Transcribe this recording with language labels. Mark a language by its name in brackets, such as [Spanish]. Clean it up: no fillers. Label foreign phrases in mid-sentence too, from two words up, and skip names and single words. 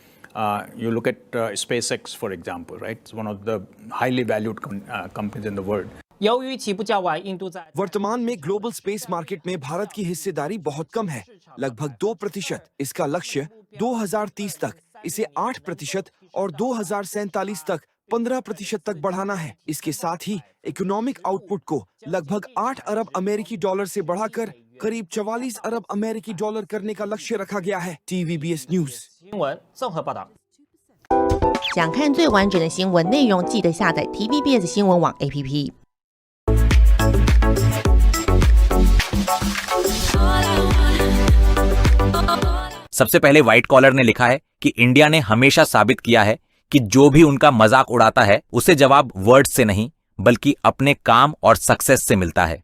[English] You look at SpaceX, for example, right? It's one of the highly valued companies in the world. [Chinese] 由于起步较晚，印度在 [Hindi] वर्तमान में [English] global space market [Hindi] में भारत की हिस्सेदारी बहुत कम है, लगभग 2%। इसका लक्ष्य 2030 तक इसे 8% और 2047 तक 15% तक बढ़ाना है। इसके साथ ही [English] economic output [Hindi] को लगभग 8 अरब अमेरिकी डॉलर से बढ़ाकर करीब 44 अरब अमेरिकी डॉलर करने का लक्ष्य रखा गया है। [Chinese] TVBS न्यूज 新闻综合报道。想看最完整的新闻内容，记得下载 TVBS 新闻网 APP。 [Hindi] सबसे पहले व्हाइट कॉलर ने लिखा है कि इंडिया ने हमेशा साबित किया है कि जो भी उनका मजाक उड़ाता है उसे जवाब वर्ड से नहीं बल्कि अपने काम और सक्सेस से मिलता है।